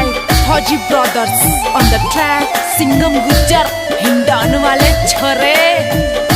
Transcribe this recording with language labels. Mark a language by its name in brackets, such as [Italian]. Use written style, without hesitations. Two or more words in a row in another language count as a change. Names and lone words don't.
[Haryanvi] फौजी ब्रदर्स [English] on the track [Haryanvi] सिंगम गुज्जर हिंडान वाले छोरे।